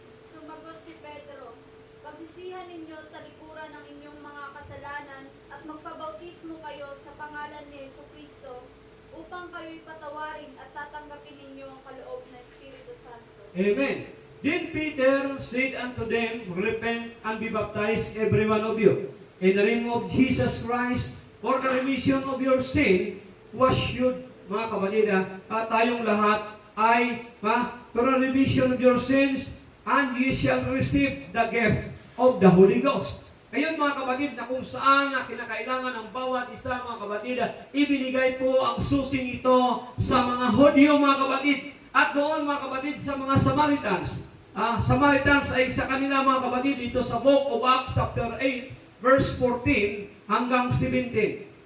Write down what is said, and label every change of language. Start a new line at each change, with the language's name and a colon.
Filipino: Sumagot si Pedro, pagsisihan ninyo talikuran ng inyong mga kasalanan at magpabautismo kayo sa pangalan ni Jesucristo upang kayo'y patawarin at tatanggapin ninyo ang kaloob na Espiritu Santo. Amen.
English: Then Peter said unto them, repent and be baptized every one of you in the name of Jesus Christ for the remission of your sin, wash you,
Filipino: mga kapatid, tayong lahat ay
English: for the remission of your sins, and ye shall receive the gift of the Holy Ghost.
Filipino: Ngayon, mga kapatid, na kung saan kinakailangan ng bawat isa, mga kapatid, ibinigay po ang susing ito sa mga Hudyo, mga kapatid, at doon, mga kapatid, sa mga Samaritans. Samaritans ay sa kanila, mga kapatid, dito sa Book of Acts chapter 8, verse 14 hanggang 17.